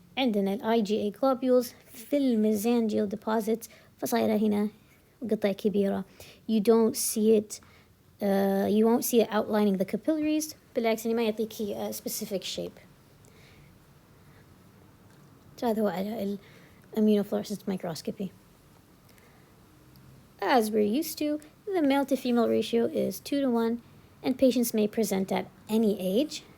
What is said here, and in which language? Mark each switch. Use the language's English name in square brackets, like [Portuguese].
[Arabic] عندنا ال IgA globules في الميزانجيال deposits فصايرة هنا قطع كبيرة. [English] You don't see it you won't see it outlining the capillaries. [Arabic] بالعكس ما يعطيك هي specific shape. هذا هو على ال immunofluorescence microscopy. [English] As we're used to, the male to female ratio is 2:1, and patients may present at any age.